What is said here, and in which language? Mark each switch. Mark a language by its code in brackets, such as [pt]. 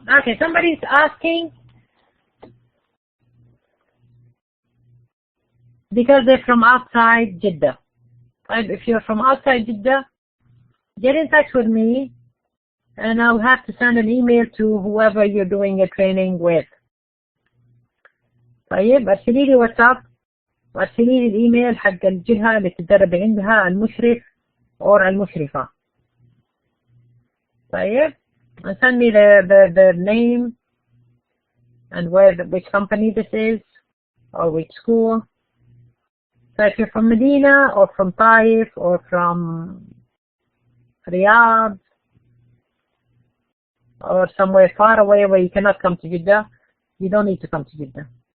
[en] Okay, somebody's asking because they're from outside Jeddah. If you're from outside Jeddah, get in touch with me and I'll have to send an email to whoever you're doing a training with. [ar] طيب ارسلي لي واتساب وارسلي لي الايميل حق الجهة اللي تتدرب عندها المشرف [en] or [ar] المشرفة. طيب [en] and send me the name and which company this is or which school. So if you're from Medina or from Taif or from Riyadh or somewhere far away where you cannot come to Jeddah, you don't need to come to Jeddah.